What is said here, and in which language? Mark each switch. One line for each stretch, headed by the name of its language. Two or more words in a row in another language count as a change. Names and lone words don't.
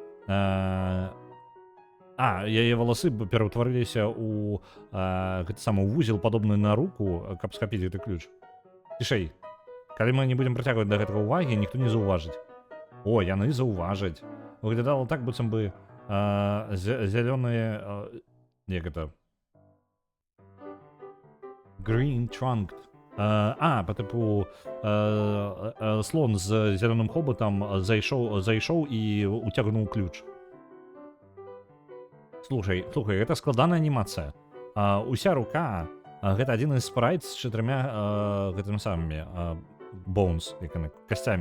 Belarusian: яе валасы пераўтварыліся ў гэты самы вузел, падобны на руку, каб схапіць гэты ключ. Цішэй. Калі мы не будзем прыцягваць да гэтага ўвагі, ніхто не заўважыць. О, яны заўважаць. Выглядала так, быццам бы зялёныя... як гэта?
English: Green trunk.
Russian: По типу
Belarusian: слон з зялёным хобатам зайшоў і уцягнуў ключ. Слухай, гэта складаная анімацыя. Уся рука гэта адзін з спрайт з 4 гэтымі самымі bones, касцямі.